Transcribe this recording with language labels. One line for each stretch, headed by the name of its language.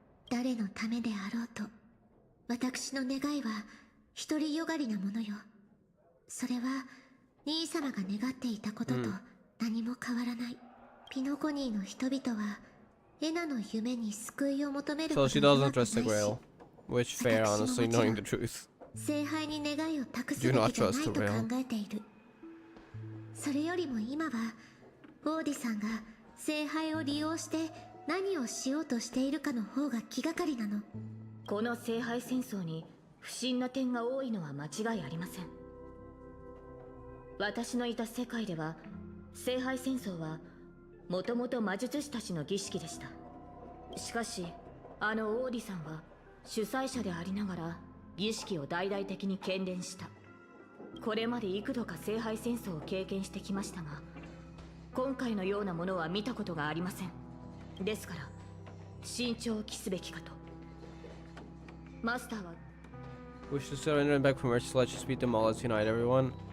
Japanese: 誰のためであろうと私の願いは独りよがりなものよ。それは兄様が願っていたことと何も変わらない。ピノコニーの人々はエナの夢に救いを求めること
English: So she
Japanese: に
English: doesn't trust the Grail, which fair, honestly, knowing the truth.
Japanese: 聖杯に願いを託すべきじゃないと考えている。それよりも今はオーディさんが聖杯を利用して何をしようとしているかの方が気がかりなの。この聖杯戦争に不審な点が多いのは間違いありません。私のいた世界では聖杯戦争はもともと魔術師たちの儀式でした。しかしあのオーディさんは主催者でありながら儀式を大々的に喧伝した。これまで幾度か聖杯戦争を経験してきましたが、今回のようなものは見たことがありません。ですから慎重を期すべきかと。マスターは
English: We should surrender and beg for mercy. Let's just beat them all. Let's unite everyone.